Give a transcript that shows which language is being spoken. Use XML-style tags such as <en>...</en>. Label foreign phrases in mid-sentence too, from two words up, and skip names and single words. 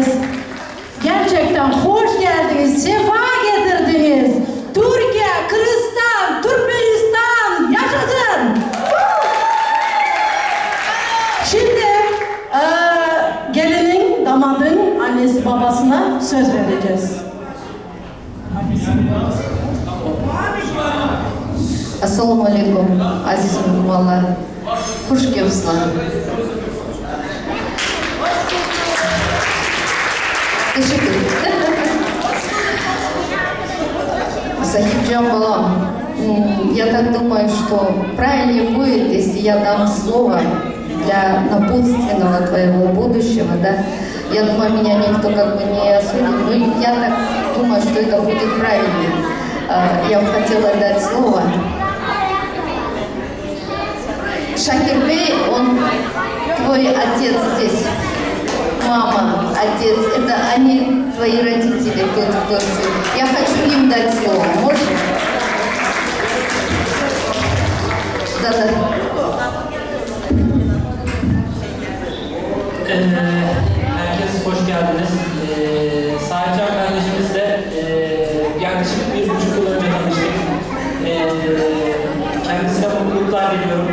<tr>Gerçekten hoş geldiniz, sefa getirdiniz. Türkiye, Kırgızistan, Türkmenistan yaşasın. Şimdi gelinin, damadın annesi babasına söz vereceğiz.</tr> <uz>Assalomu alaykum, aziz muhtarlar. Xush kelibsizlar.</uz> <tr>Teşekkür ederim.</tr> <ru>Сахибжан балам, я так думаю, что правильнее будет, если я дам слово для напутственного твоего будущего, да? Я думаю, меня никто как бы не осудит, но я так думаю, что это будет правильнее. Я бы хотела дать слово. Шакирбей, он твой отец здесь, мама, отец, это они твои родители тут в Турции. Я хочу им дать слово, можно? Да-да.</ru> <tr>Herkes hoş geldiniz. Sahipcan kardeşimizle yaklaşık 1,5 yıl önce tanıştık. Kendisine mutluluklar diliyorum.</tr>